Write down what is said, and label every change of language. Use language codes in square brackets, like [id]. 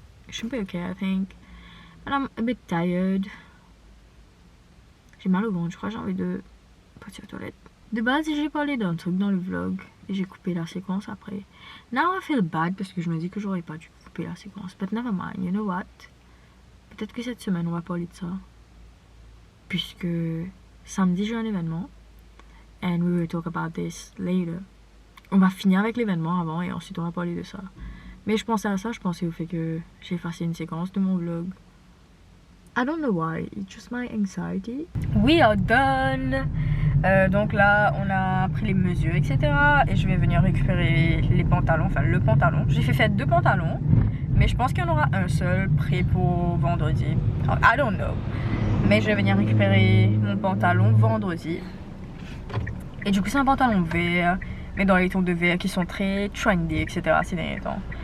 [fr] Je suis bien ok, [en] I think. But I'm a bit tired. [fr] J'ai mal au ventre, je crois que j'ai envie de partir aux toilettes. De base, j'ai parlé d'un truc dans le vlog. Et j'ai coupé la séquence après. [en] Now I feel bad [fr] parce que je me dis que j'aurais pas dû couper la séquence. [en] But never mind, you know what? [fr] peut-être que cette semaine on va parler de ça. Puisque samedi j'ai un événement. [en] And we will talk about this later. [fr] On va finir avec l'événement avant et ensuite on va parler de ça. Mais je pensais à ça, je pensais au fait que j'ai effacé une séquence de mon vlog. [en] I don't know why, it's just my anxiety. We are done. [fr] Donc là, on a pris les mesures, etc. Et je vais venir récupérer les pantalons, enfin le pantalon. J'ai fait 2 pantalons, mais je pense qu'il y en aura un seul prêt pour vendredi. [en] I don't know. [fr] Mais je vais venir récupérer mon pantalon vendredi. Et du coup, c'est un pantalon vert, mais dans les tons de vert qui sont très trendy, etc. ces derniers temps.